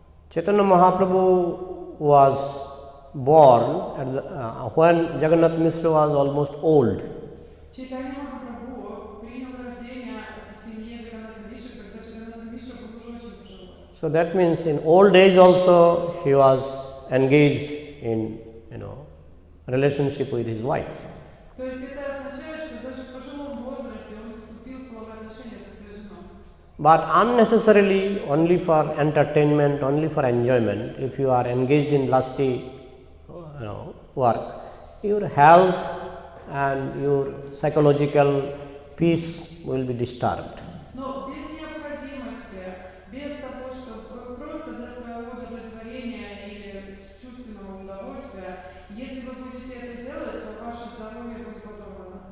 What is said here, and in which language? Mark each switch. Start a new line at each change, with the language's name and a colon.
English: Chaitanya Mahaprabhu was born at when Jagannath Mishra was almost old.
Russian: Чайтанья Махапрабху принял рождение в семье Джаганнатха Мишры, когда Джаганнатха Мишра был уже очень пожилой.
English: So that means in old age also he was engaged in relationship with his wife.
Russian: То есть это означает, что даже в пожилом возрасте он вступил в половые отношения со своей женой.
English: But unnecessarily, only for entertainment, only for enjoyment, if you are engaged in lusty work, your health and your psychological peace will be disturbed.
Russian: Но без необходимости, без того, что просто для своего удовлетворения или чувственного удовольствия, если вы будете это делать, то ваше здоровье будет подорвано.